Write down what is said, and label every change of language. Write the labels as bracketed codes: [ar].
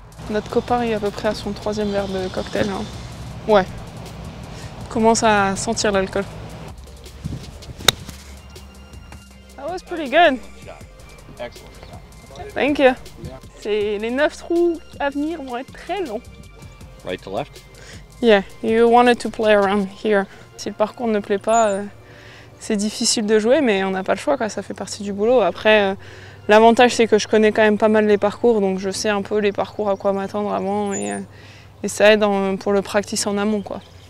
[fr] Notre copain est à peu près à son 3e verre de cocktail. Hein. Ouais. Il commence à sentir l'alcool. [en] That was pretty good. Excellent. Thank you. [fr] Les 9 trous à venir vont être très longs. [en] Right to left? Yeah, you wanted to play around here. [fr] Si le parcours ne plaît pas, c'est difficile de jouer, mais on n'a pas le choix, quoi. Ça fait partie du boulot. Après, l'avantage, c'est que je connais quand même pas mal les parcours, donc je sais un peu les parcours, à quoi m'attendre avant, et ça aide pour le practice en amont, quoi.